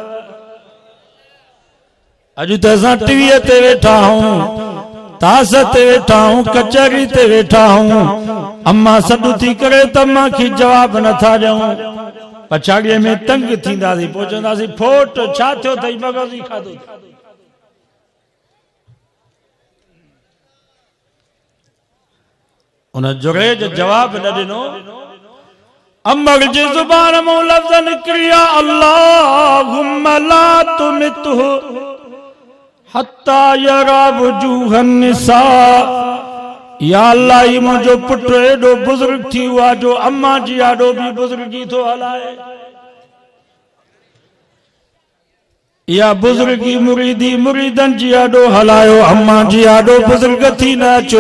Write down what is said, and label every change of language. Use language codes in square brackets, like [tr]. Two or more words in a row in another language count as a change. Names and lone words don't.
[sd] अॼु त असां टीवीअ ते वेठा आहियूं, तास ते वेठा आहियूं, कचहरी ते वेठा आहियूं, अम्मा सॾु थी करे त अम्मा खे जवाब नथा ॾियूं, पछाड़ीअ में तंग थींदासीं, पोइ चवंदासीं फोट छा थियो अथई, मग़ज़ ई खाधो। उन जुरैज जवाब न ॾिनो। अम्बर जी ज़ुबान मां लफ़्ज़ निकिरिया, [ar] اللهم لا تمته حتى يرى وجوه النساء. [sd] या अल्लाह, ही मुंहिंजो पुटु एॾो बुज़ुर्ग थी वियो आहे जो अम्मा जी आॾो बि बुज़ुर्गी थो हलाए। या बुज़ुर्गी मुरीदी मुरीदनि जी आॾो हलायो, अम्मा जी आॾो बुज़ुर्ग थी न अचो।